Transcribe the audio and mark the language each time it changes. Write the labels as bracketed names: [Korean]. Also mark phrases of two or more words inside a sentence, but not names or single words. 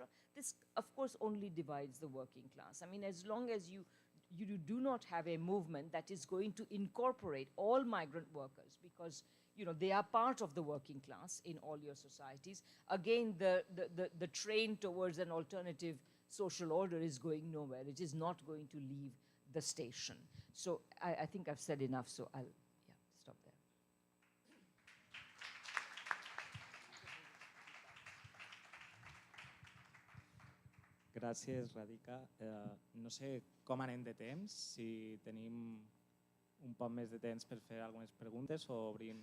[English] This, of course, only divides the working class. I mean, as long as you do not have a movement that is going to incorporate all migrant workers, because, you know, they are part of the working class in all your societies, again, the train towards an alternative social order is going nowhere. It is not going to leave the station. So I think I've said enough, so I'll stop there. [Catalan] Gràcies, Radhika. No sé com anem de temps, si tenim un poc més de temps per fer algunes preguntes o obrim...